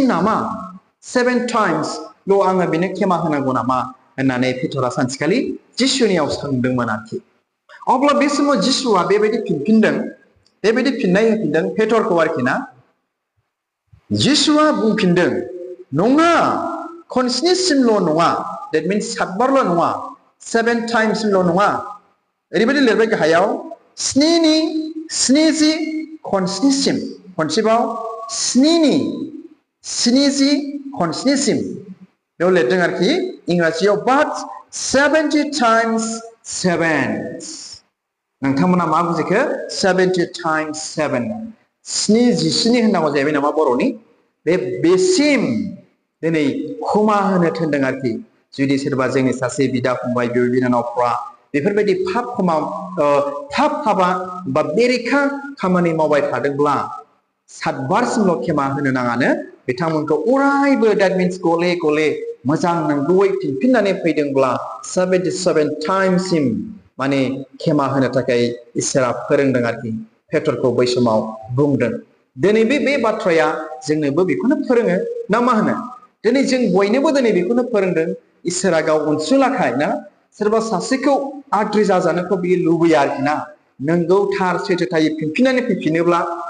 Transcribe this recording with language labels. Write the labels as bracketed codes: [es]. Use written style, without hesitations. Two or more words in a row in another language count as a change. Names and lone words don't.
[brx] नामा 7 times ल' आङो बेनो खेमा होनांगौ नामा होननानै पेटरा सानसेखालि जिसुनियाव सोंदोंमोन आरोखि अब्ला बे समाव जिसुआ बेबायदि फिनफिनदों बेबायदि फिननाय होफिनदों पेटरखौ आरोखि ना जिसुआ बुंफिनदों नङा खनस्निसिमल' नङा [en] that means [brx] 7 बारल' नङा 7 timesल' नङा ओरैबायदि लिरबाय गाहायाव 70 खनस्निसिम खनसेबाव 70 खनस्निसिम बेयाव लिरदों आरोखि इंराजियाव but 70 times 7 नोंथांमोना मा बुजिखो 70 times 7 77 होननांगौ जाहैबाय नामा बर'नि बेसिम दिनै क्षमा होनो थिनदों आरोखि जुदि सोरबा जोंनि सासे बिदा फंबाय बिब' बिनानावफ्रा बेफोरबायदि पाप हाबा बा बेरेखा खामानि मावबाय थादोंब्ला 7 बारसिमल' खेमा होनो नाङानो बिथांमोनखौ अरायबो [en] that means [brx] गले गले मोजां नंगौयै फिनफिननानै फैदोंब्ला 77 टाइमसिम माने खेमा होनो थाखाय इसोरा फोरोंदों आरोखि पेटरखौ बै समाव बुंदों दिनै बे बाथ्राया जोंनोबो बेखौनो फोरोङो ना मा होनो दिनै जों बयनोबो दिनै बेखौनो फोरोंदों इसोरा गाव अनसुलाखाय ना सोरबा सासेखौ आद्रि जाजानोखौ बियो लुबैया आरोखि ना नोंगौ थार सैथोथायै फिनफिननानै फैफिनोब्ला